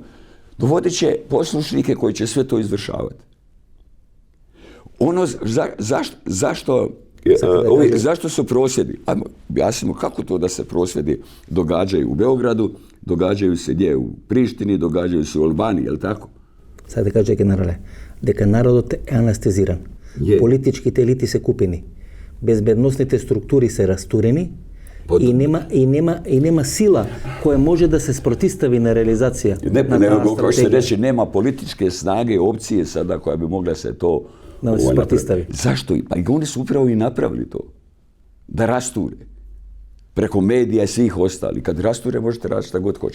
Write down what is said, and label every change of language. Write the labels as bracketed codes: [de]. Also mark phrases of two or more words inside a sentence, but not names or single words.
[hr] Dovodit će poslušnike koji će sve to izvršavati. Zašto su prosvjedi? Ajmo, objasnimo kako to da se prosvjedi događaju u Beogradu, događaju se gdje? U Prištini, događaju se u Albaniji, je li tako? Sad da kaže generale, [mk] дека народот е анестезиран. Политичките елити се купени. Безбедносните структури се растурени и нема сила која може да се спротистави на реализација на стратегија. [hr] Nema političke snage, opcije sada koja bi mogla se to sprotistavi. Zašto? Pa i oni su upravo i napravili to. Da rasture. Preko medija i svih ostali. Kad rasture možete raditi šta god hoće.